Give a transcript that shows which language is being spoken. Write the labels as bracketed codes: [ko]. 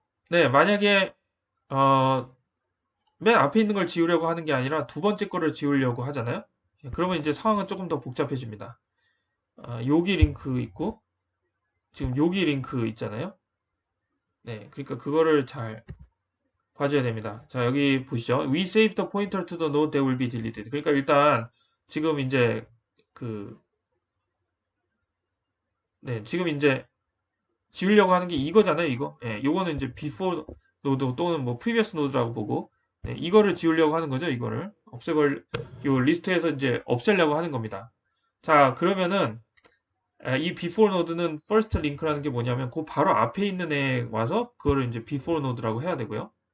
[ko] 네, 만약에 맨 앞에 있는 걸 지우려고 하는 게 아니라 두 번째 거를 지우려고 하잖아요. 그러면 이제 상황은 조금 더 복잡해집니다. 여기 링크 있고 지금 여기 링크 있잖아요. 네, 그러니까 그거를 잘 봐줘야 됩니다. 자, 여기 보시죠. [en] We save the pointer to the node that will be deleted. [ko] 그러니까 일단 지금 이제 그 네, 지금 이제 지우려고 하는 게 이거잖아요, 이거. 예, 요거는 이제 before node 또는 뭐 previous node라고 보고 네, 이거를 지우려고 하는 거죠, 이거를. 요 리스트에서 이제 없애려고 하는 겁니다. 자, 그러면은 이 before node는 first link라는 게 뭐냐면 그 바로 앞에 있는 애 와서 그거를 이제 before node라고 해야 되고요.